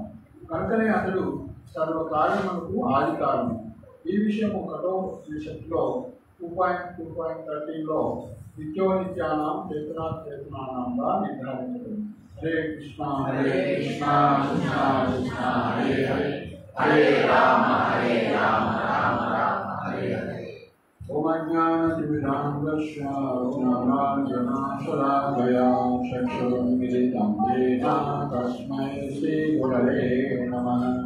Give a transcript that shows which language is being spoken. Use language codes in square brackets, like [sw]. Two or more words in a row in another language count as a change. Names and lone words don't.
[te] కనుకనే అతడు సర్వకారణములకు ఆది కారణము. ఈ విషయము కఠోపనిషత్తులో 2.2.13లో [sa] నిత్యోనిత్యానాం చేతనాచేతనానాంగా [te] నిర్ధారించబడింది. [sa] హరే కృష్ణ హరే కృష్ణ కృష్ణ కృష్ణ హరే హరే హరే రామ రామ రామ హరే హరే. श्रवणराजनाशलाकया चक्षुरुन्मिलितं येन तस्मै श्रीगुरवे नमः।